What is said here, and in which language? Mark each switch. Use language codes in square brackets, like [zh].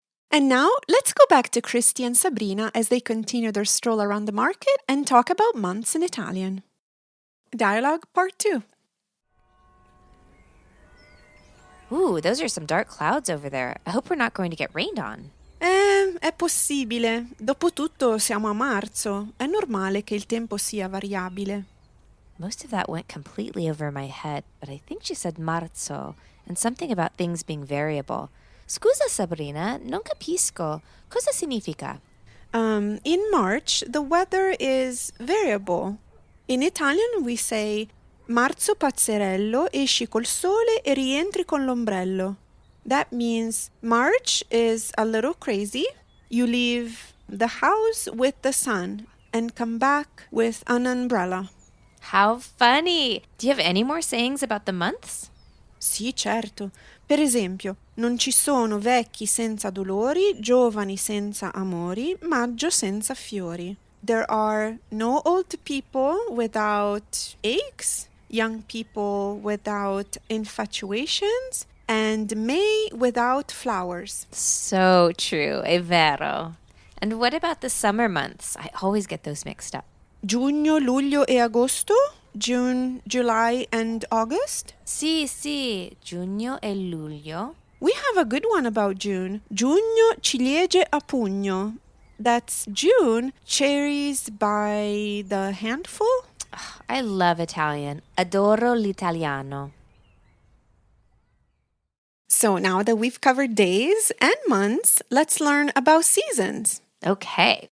[en] And now let's go back to Kristi and Sabrina as they continue their stroll around the market and talk about months in Italian. Dialogue Part 2. Ooh, those are some dark clouds over there. I hope we're not going to get rained on. [it] È possibile. Dopotutto siamo a marzo. È normale che il tempo sia variabile. [en] Most of that went completely over my head, but I think she said [it] marzo [en] and something about things being variable. [it] Scusa, Sabrina, non capisco. Cosa significa? [en] In March, the weather is variable. In Italian, we say [it] marzo pazzerello, esci col sole e rientri con l'ombrello. [en] That means March is a little crazy. You leave the house with the sun and come back with an umbrella. How funny! Do you have any more sayings about the months? [it] Sì, certo. Per esempio, non ci sono vecchi senza dolori, giovani senza amori, maggio senza fiori. [en] There are no old people without aches, young people without infatuations, and May without flowers. So true, [it] è vero. [en] And what about the summer months? I always get those mixed up. [it] Giugno, luglio e agosto? [en] June, July, and August? [it] Sì, giugno e luglio. [en] We have a good one about June. [it] Giugno, ciliegie a pugno. [en] That's June, cherries by the handful. I love Italian. [it] Adoro l'italiano. [en] So now that we've covered days and months, let's learn about seasons. Okay.